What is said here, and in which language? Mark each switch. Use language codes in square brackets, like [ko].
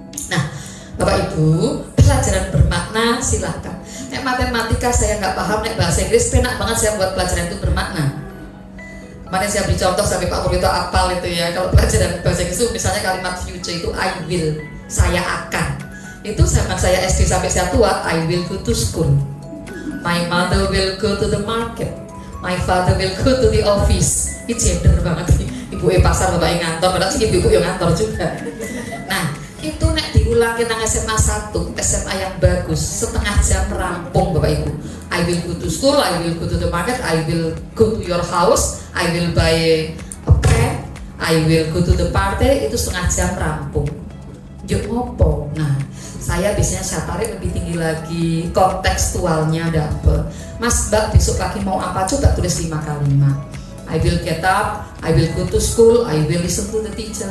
[id] Nah, Bapak Ibu, pelajaran bermakna silakan. Nek matematika saya nggak paham, nek bahasa Inggris penak banget saya buat pelajaran itu bermakna. Kemarin saya beri contoh sampai Pak Purwito apal itu ya. Kalau pelajaran bahasa Inggris itu misalnya kalimat future itu I will, saya akan. Itu zaman saya SD sampai saya tua, [en] I will go to school. My mother will go to the market. My father will go to the office. [id] Itu gender banget. Ibu pasar, bapak ngantor, padahal sih ibu yang ngantor juga. Nah, itu nek diulang kita SMA 1, SMA yang bagus, setengah jam rampung Bapak Ibu. [en] I will go to school, I will go to the market, I will go to your house, I will buy a pen, I will go to the party, [id] itu setengah jam rampung. [jv] Yuk ngopo. [id] Nah, saya biasanya saya tarik lebih tinggi lagi, kontekstualnya dapet. Mas Mbak besok pagi mau apa? Coba tulis 5 kalimat. [en] I will get up, I will go to school, I will listen to the teacher.